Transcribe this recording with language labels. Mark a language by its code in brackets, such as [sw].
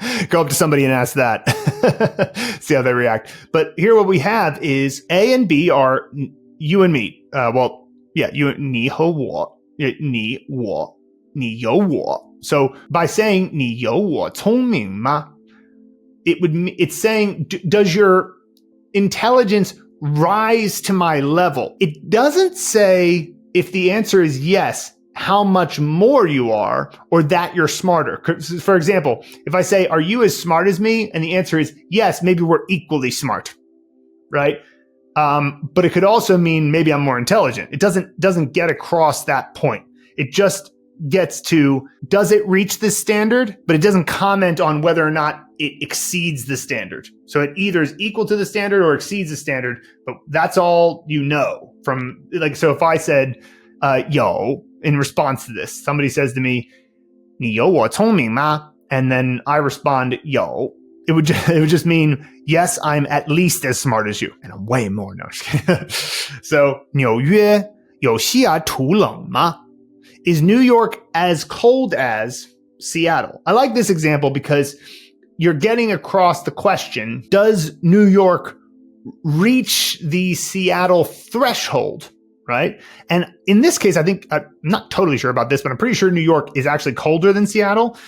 [en] Go up to somebody and ask that. See how they react. But here what we have is A and B are you and me. Well, yeah, you, [zh] 你和我, 你我, 你有我. [en] So by saying [zh] 你有我聪明吗? [en] It's saying, does your intelligence rise to my level? It doesn't say if the answer is yes, how much more you are, or that you're smarter. For example, if I say, are you as smart as me? And the answer is yes, maybe we're equally smart, right? But it could also mean maybe I'm more intelligent. It doesn't get across that point. It just gets to, does it reach this standard? But it doesn't comment on whether or not it exceeds the standard. So it either is equal to the standard or exceeds the standard, but that's all you know from, like, so if I said, 有, in response to this, somebody says to me, [zh] 你有我聪明吗? [en] And then I respond, 有, it would just mean, yes, I'm at least as smart as you. And I'm way more. No, just kidding. [zh] So, 纽约有西雅图冷吗? [en] Is New York as cold as Seattle? I like this example because you're getting across the question, does New York reach the Seattle threshold, right? And in this case, I think, I'm not totally sure about this, but I'm pretty sure New York is actually colder than Seattle.